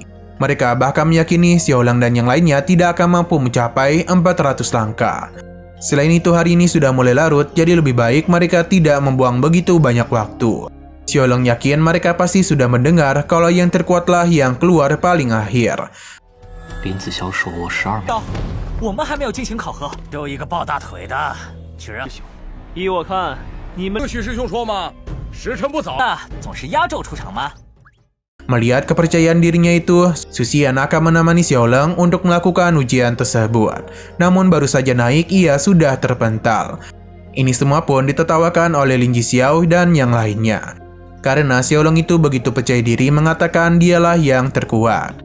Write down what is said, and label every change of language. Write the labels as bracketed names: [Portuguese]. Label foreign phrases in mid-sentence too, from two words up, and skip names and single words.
[Indonesian] Mereka bahkan meyakini Xiao Lang dan yang lainnya tidak akan mampu mencapai 400 langkah. Selain itu hari ini sudah mulai larut, jadi lebih baik mereka tidak membuang begitu banyak waktu. Xiao Lang yakin mereka pasti sudah mendengar kalau yang terkuatlah yang keluar paling akhir. [Chinese] 林子骁说我12秒。我们还没有进行考核，就一个抱大腿的。居然，依我看，你们许师兄说嘛，时辰不早。那总是压轴出场吗？ [Indonesian] Melihat kepercayaan dirinya itu, Su Xian akan menemani Xiao Leng untuk melakukan ujian tersebut. Namun baru saja naik, ia sudah terpental. Ini semua pun ditertawakan oleh Lin Jixiao dan yang lainnya. Karena Xiaolong itu begitu percaya diri mengatakan dialah yang terkuat.